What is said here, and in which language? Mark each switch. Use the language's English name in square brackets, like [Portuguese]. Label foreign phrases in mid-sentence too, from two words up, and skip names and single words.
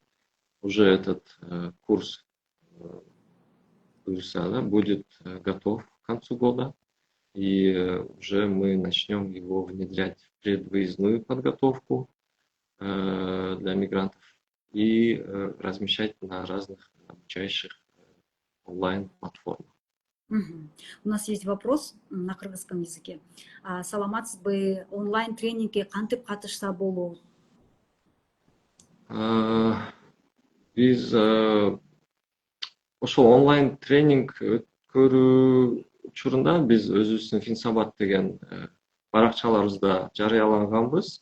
[Russian] Уже этот курс будет готов к концу года, и уже мы начнем его внедрять в предвыездную подготовку для мигрантов и размещать на разных обучающих онлайн-платформах. У нас есть вопрос на кыргызском языке. [Kyrgyz] Саламатсызбы, онлайн тренингке кантип катышса болот? Биз ошол онлайн тренинг өткөрүү учурунда биз өзүбүздүн Финсабат деген баракчаларыбызда жарыялаганбыз.